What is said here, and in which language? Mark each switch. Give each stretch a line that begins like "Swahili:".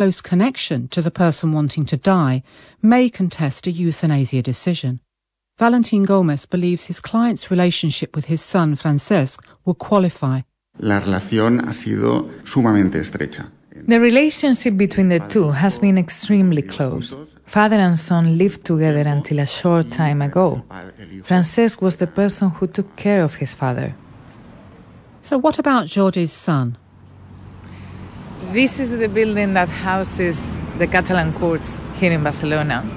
English: close connection to the person wanting to die may contest a euthanasia decision. Valentin Gomez believes his client's relationship with his son, Francesc, will qualify.
Spanish: La relación ha sido sumamente estrecha.
English: The relationship between the two has been extremely close. Father and son lived together until a short time ago. Francesc was the person who took care of his father. So what about Jordi's son? This is the building that houses the Catalan courts here in Barcelona.